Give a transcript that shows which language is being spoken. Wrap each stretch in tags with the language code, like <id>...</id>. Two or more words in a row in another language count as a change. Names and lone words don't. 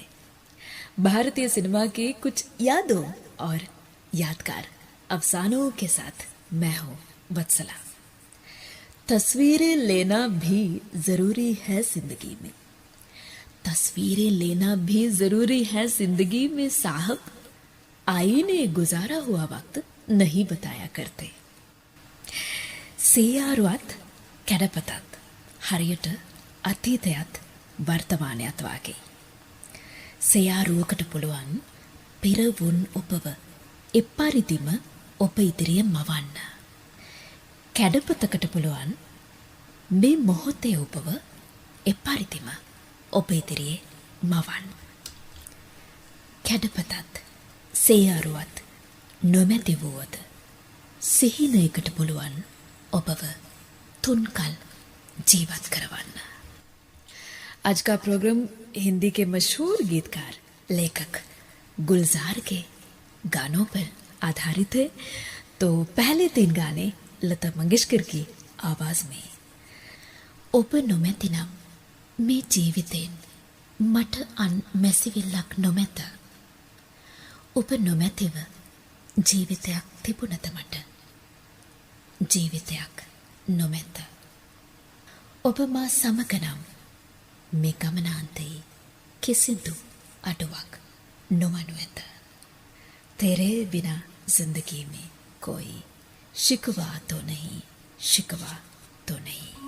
<hi>भारतीय सिनेमा की कुछ यादों और यादगार अफसानों के साथ मैं हूं वत्सला। तस्वीरें लेना भी जरूरी है जिंदगी में, तस्वीरें लेना भी जरूरी है जिंदगी में साहब, आईने गुजारा हुआ वक्त नहीं बताया करते।</hi> <si>සේයාරුවත් කැඩපතත් හරියට අතීතයත් වර්තමානයත් වාගේ. සේයාරුවකට පුළුවන් පෙරවුන් ඔබව එපරිදිම ඔබ ඉදිරියේ මවන්න. කැඩපතකට පුළුවන් මේ මොහොතේ ඔබව එපරිදිම ඔබ ඉදිරියේ මවන්න. කැඩපතත් සේයාරුවත් නොමැති වූවද සිහිනයකට පුළුවන් ඔබව තුන්කල්</si> <hi>जीवत करवाना। आज का प्रोग्राम हिंदी के मशहूर गीतकार लेखक गुलजार के गानों पर आधारित है। तो पहले 3 गाने लता मंगेशकर की आवाज में।</hi> <si>ඔබ නොමැති නම් මේ ජීවිතෙන් මට අන් මැසිවිල්ලක් නොමැත. ඔබ නොමැතිව ජීවිතයක් තිබුණද මට. ජීවිතයක් නොමැත. ඔබ මා සමග නම් මේ ගමනාන්තයේ කිසිදු අඩුවක් නොවනු ඇත.</si> <hi>तेरे बिना जिंदगी में कोई शिकवा तो नहीं, शिकवा तो नहीं।</hi>